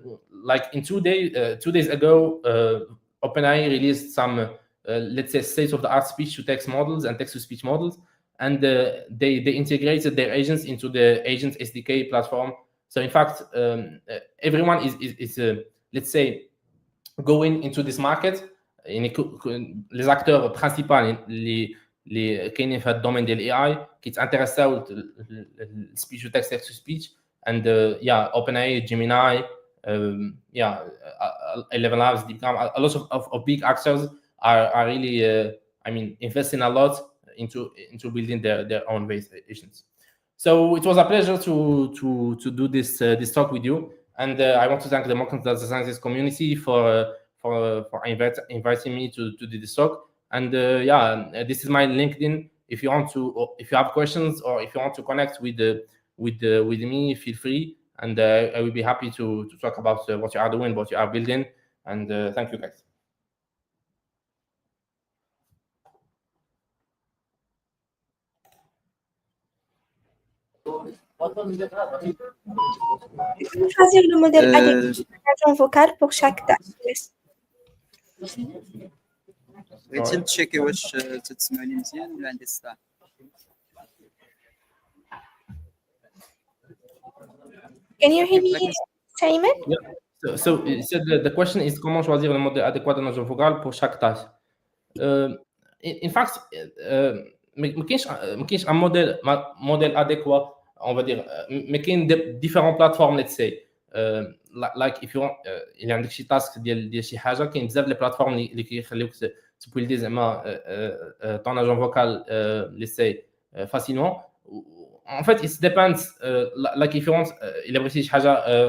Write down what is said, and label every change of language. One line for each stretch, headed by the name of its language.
English: Like in 2 days ago, OpenAI released some let's say state-of-the-art speech-to-text models and text-to-speech models, and they integrated their agents into the Agent SDK platform. So in fact, everyone is let's say going into this market.
Arabic: يعني
French: les acteurs principaux
Arabic: اللي كاينين في هذا الدومين ديال الاي اي كيتانتريساو السبيتش تو تكست تو سبيتش.
English: and yeah, OpenAI, Gemini, yeah, 11 Labs, DeepCam, a lot of big actors are really I mean investing a lot into building their own voice agents. So it was a pleasure to do this talk with you, and I want to thank the Mercant Data Sciences community for inviting me to do this talk. And yeah, this is my LinkedIn. If you have questions, or if you want to connect with me, feel free, and I will be happy to talk about what you are doing, what you are building. And thank you, guys.
French: Choisir le modèle adéquat d'agent vocal pour chaque tâche.
Arabic: بغيتي تشيكي واش تسمعني مزيان ولا عندي الصداع؟
English: Can you hear me, Simon? Yeah. So the question is
French: comment choisir le modèle adéquat d'un agent vocal pour chaque tâche.
English: in fact
Arabic: ما كاينش ان موديل اديكوا
French: on va dire
Arabic: mais كاين
French: différents plateformes
English: let's say like if you want
Arabic: اللي عندك شي تاسك ديال شي حاجه كاين بزاف لي بلاتفورم اللي كيخليوك تبولدي زعما
French: ton agent vocal
Arabic: let's say
French: facilement en fait
English: it depends like if you want
Arabic: الا بغيتي شي حاجه